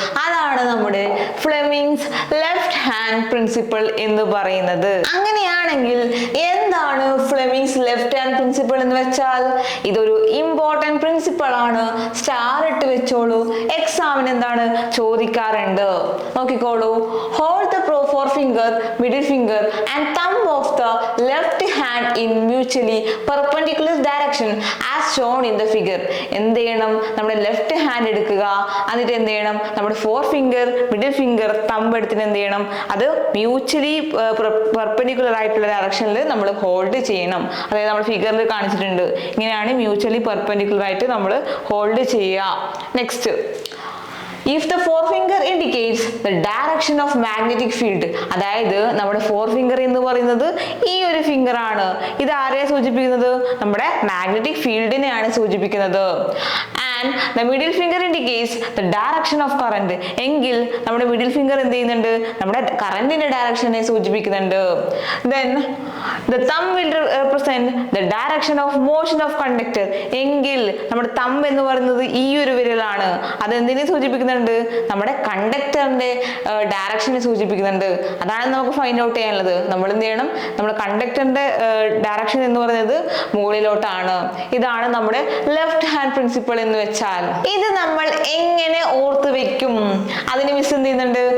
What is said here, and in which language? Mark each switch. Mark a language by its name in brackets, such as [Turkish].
[Malayalam] അതാണ് നമ്മുടെ Fleming's left hand principle എന്ന് പറയുന്നത്. അങ്ങനെയാണെങ്കിൽ എന്താണ് ഫ്ലെമിങ്സ് ലെഫ്റ്റ് ഹാൻഡ് പ്രിൻസിപ്പിൾ എന്ന് വെച്ചാൽ, ഇതൊരു ഇമ്പോർട്ടന്റ് പ്രിൻസിപ്പിൾ ആണ്. സ്റ്റാർ ഇട്ട് വെച്ചോളൂ, എക്സാമിന് എന്താണ് ചോദിക്കാറുണ്ട്. നോക്കിക്കോളൂ. [English] Hold the forefinger, middle finger and thumb of the left hand in mutually perpendicular direction as shown in the figure. [Malayalam] എന്ത് ചെയ്യണം? നമ്മുടെ ലെഫ്റ്റ് ഹാൻഡ് എടുക്കുക, എന്നിട്ട് എന്ത് ചെയ്യണം? നമ്മുടെ four finger, middle finger, thumb എടുത്തിട്ട് എന്ത് ചെയ്യണം? അത് മ്യൂച്വലി പെർപെൻഡിക്കുലർ ആയിട്ടുള്ള ഡയറക്ഷനിൽ നമ്മൾ ഹോൾഡ് ചെയ്യണം. അതായത് നമ്മൾ ഫിഗറിൽ കാണിച്ചിട്ടുണ്ട്. ഇങ്ങനെയാണ് മ്യൂച്വലി പെർപെൻഡിക്കുലർ ആയിട്ട് നമ്മൾ ഹോൾഡ് ചെയ്യുക. Next, [English] if the forefinger indicates the direction of magnetic field, [Malayalam] അതായത് നമ്മുടെ ഫോർഫിംഗർ എന്ന് പറയുന്നത് ഈ ഒരു ഫിംഗർ ആണ്. ഇത് ആരെയാ സൂചിപ്പിക്കുന്നത്? നമ്മുടെ മാഗ്നറ്റിക് ഫീൽഡിനെയാണ് സൂചിപ്പിക്കുന്നത്. [English] and the middle finger indicates the direction of current, [Malayalam] എങ്കിൽ നമ്മുടെ മിഡിൽ ഫിംഗർ എന്ത് ചെയ്യുന്നുണ്ട്? നമ്മുടെ കറന്റിന്റെ ഡയറക്ഷനെ സൂചിപ്പിക്കുന്നുണ്ട്. [English] then the thumb will represent the direction of motion of conductor, [Malayalam] എങ്കിൽ നമ്മുടെ തമ്പ് എന്ന് പറയുന്നത് ഈ ഒരു വിരലാണ്. അത് എന്തിനെ സൂചിപ്പിക്കുന്നുണ്ട്? നമ്മുടെ കണ്ടക്ടറിന്റെ ഡയറക്ഷനെ സൂചിപ്പിക്കുന്നുണ്ട്. അതാണ് നമുക്ക് ഫൈൻഡ് ഔട്ട് ചെയ്യാനുള്ളത്. നമ്മൾ എന്ത് ചെയ്യണം? നമ്മുടെ കണ്ടക്ടറിന്റെ ഡയറക്ഷൻ എന്ന് പറയുന്നത് മുകളിലോട്ടാണ്. ഇതാണ് നമ്മുടെ ലെഫ്റ്റ് ഹാൻഡ് പ്രിൻസിപ്പിൾ എന്ന് വെച്ചാൽ. ഇത് നമ്മൾ എങ്ങനെ ഓർത്ത് വെക്കും? അതിന് മിസ് എന്ത് ചെയ്യുന്നുണ്ട്?